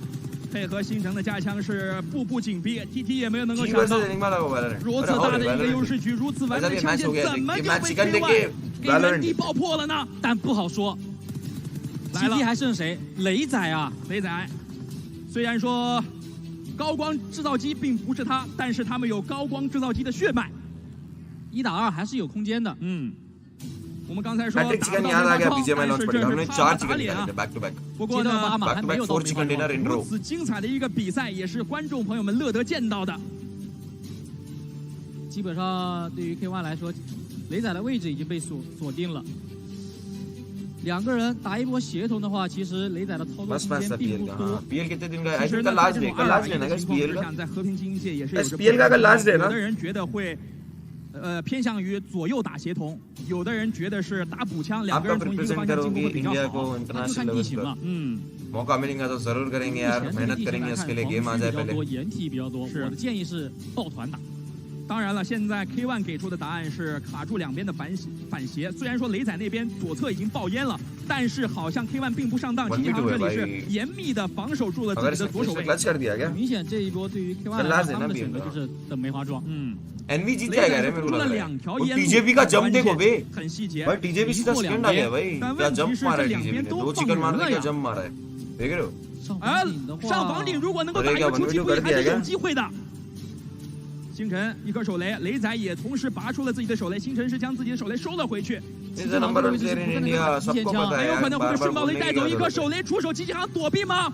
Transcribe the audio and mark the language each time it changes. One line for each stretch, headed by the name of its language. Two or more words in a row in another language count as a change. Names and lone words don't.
Chinese: 配合星城的加强是步步紧逼 ，TT 也没有能够想到如此大的一个优势局，如此完美的枪线，怎么就被 K1 给原地爆破了呢？但不好说。TT 还剩谁？雷仔啊，雷仔。虽然说高光制造机并不是他，但是他们有高光制造机的血脉，1打2还是有空间的。我们刚才说
Hindi: चिकन याद आ गया बीजेएमआई लॉन्च पड़ेगा. हमने 4 चिकन निकाले थे
English: back to back.
Chinese: 不过呢
English: back to back 4 chicken dinner in row.
Chinese: 如此精彩的一个比赛，也是观众朋友们乐得见到的。基本上对于 K1 来说，雷仔的位置已经被锁定了。2个人打一波协同的话，其实雷仔的操作空间并不多。
Hindi: PL कितने दिन का?
English: I think last day
Hindi: लेना है PL का.
Chinese: 在和平精英界也是有
Hindi: PL का
English: last day
Hindi: ना.
Chinese: 有的人觉得会。偏向于左右打协同，有的人觉得是打补枪，两个人从一个方向进攻会比较好，那就看地形了。
Hindi: मौका मिलेगा तो जरूर करेंगे यार, मेहनत करेंगे इसके लिए. गेम आ जाए पहले.
Chinese: 掩体比较多，我的建议是抱团打。当然了，现在 K1 给出的答案是卡住两边的反斜。虽然说雷仔那边左侧已经爆烟了，但是好像 K1 并不上当，金航这里是严密的防守住了自己的左手位。明显这一波对于 K1 来说，他们的选择就是等梅花桩。
Hindi: एनवी जीत जाएगा रे मेरे को लग रहा है. टीजेपी का जंप देखो बे भाई. टीजेपी सीधा सेकंड आ गया भाई. क्या जंप मारा है टीजेपी ने. 2 चिकन मारने का जंप मारा है. देख रहे हो?
Chinese: 上房顶如果能够打一个出击不意还是有机会的。星辰一颗手雷，雷仔也同时拔出了自己的手雷。星辰是将自己的手雷收了回去。骑士航的位置是不在那个极限枪，很有可能会被顺爆雷带走一颗手雷，出手骑士航躲避吗？